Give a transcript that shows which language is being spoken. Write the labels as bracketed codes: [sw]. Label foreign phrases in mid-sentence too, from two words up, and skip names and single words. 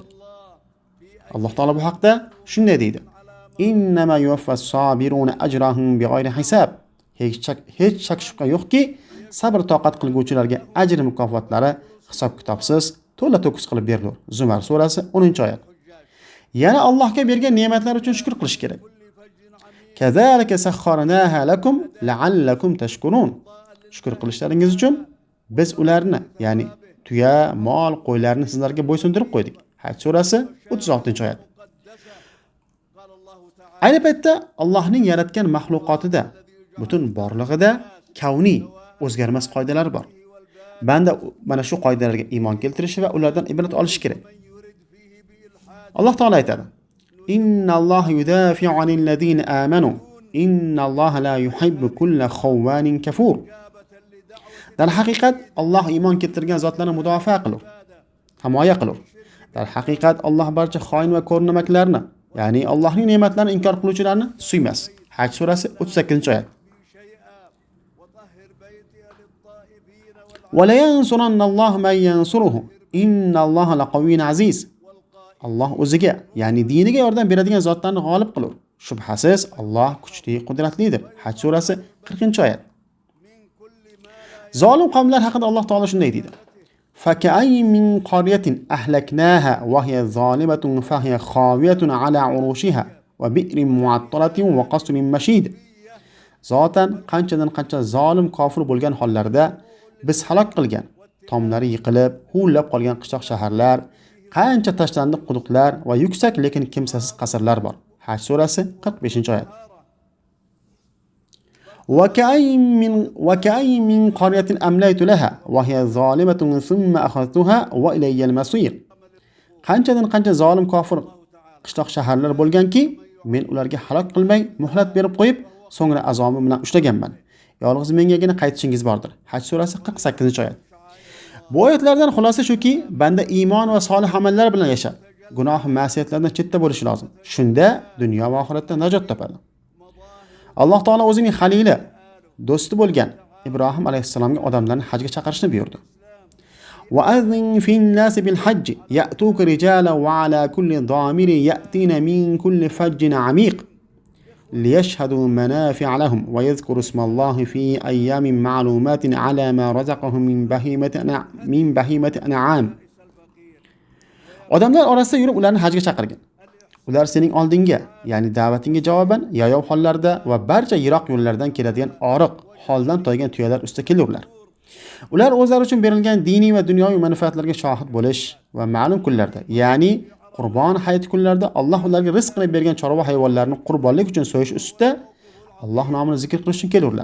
[uz] Alloh taolo bu haqda shunday deydi: [ar] "إنما يوفى الصابرون أجرهم بغير حساب." [uz] Hech shak shubha yo'qki, sabr toqat qilguvchilarga ajr mukofotlari hisob kitobsiz to'la-to'kis qilib berilur. Zumar surasi 10-oyat. Yana Allohga bergan ne'matlar uchun shukr qilish kerak. [ar] كذلك سخرناها لكم لعلكم تشكرون. [uz] Shukr qilishlaringiz uchun biz ularni, ya'ni tuya, mol, qo'ylarni sizlarga bo'ysundirib qo'ydik. Haj surasi 36-oyat. Ayni paytda Allohning yaratgan mahluqotida, butun borlig'ida kavniy, o'zgarmas qoidalar bor. Banda mana shu qoidalarga iymon keltirishi va ulardan ibrat olishi kerak. Alloh taolo aytadi: [ar] "إن الله يدافع عن الذين آمنوا. إن الله لا يحب كل خوان كفور." [uz] Dar haqiqat Alloh iymon keltirgan zotlarni mudofaa qilur, himoya qilur. Dar haqiqat Alloh barcha xoin va ko'rnamaklarni, ya'ni Allohning ne'matlarini inkor qiluvchilarni suymas. Haj surasi 38-oyat. [ar] "ولينصرن الله من ينصره. إن الله لقوي عزيز." [uz] Alloh o'ziga, ya'ni diniga yordam beradigan zotlarni g'olib qilur. Shubhasiz Alloh kuchli, qudratlidir. Haj surasi 40-oyat. Zolim qavmlar haqida Alloh taolo shunday deydi: [ar] "فكأين من قرية أهلكناها وهي ظالمة فهي خاوية على عروشها وبئر معطلة وقصر مشيد." [uz] Zotan qancha zolim kofir bo'lgan hollarda biz halok qilgan, tomlari yiqilib, huvlab qolgan qishloq shaharlar, qancha tashlandiq quduqlar va yuksak lekin kimsasiz qasrlar bor. Haj surasi 45-oyat. [ar] وكأي من قرية أمليت لها وهي ظالمة ثم أخذتها وإلي المصير. [uz] Qancha zolim kofir qishloq shaharlar bo'lganki, men ularga halok qilmay, muhlat berib qo'yib, so'ngra azobim bilan ushlaganman. Yolg'iz mengagina qaytishingiz bordir. Haj surasi 48-oyat. Bu oyatlardan xulosa shuki, banda iymon va solih amallar bilan yashab, gunoh va ma'siyatlardan chetda bo'lishi lozim. Shunda dunyo va oxiratda najot topadi. Alloh taolo o'zining xalili, do'sti bo'lgan Ibrohim alayhissalomga odamlarni hajga chaqirishni buyurdi. [ar] "وأذن في الناس بالحج يأتوك رجالا وعلى كل ضامر يأتين من كل فج عميق ليشهدوا منافع لهم ويذكروا اسم الله في أيام معلومات على ما رزقهم من بهيمة الأنعام." [uz] Odamlar orasida yurib ularni hajga chaqirgan. Ular sening oldinga, ya'ni da'vatingga javoban yayov hollarda va barcha yiroq yo'llardan keladigan oriq, holdan toygan tuyalar ustida kelurlar. Ular o'zlari uchun berilgan diniy va dunyoviy manfaatlarga shohid bo'lish va ma'lum kunlarda, ya'ni Qurbon hayit kunlarida Alloh ularga rizq qilib bergan chorva hayvonlarni qurbonlik uchun so'yish ustida Alloh nomini zikr qilish uchun kelurlar.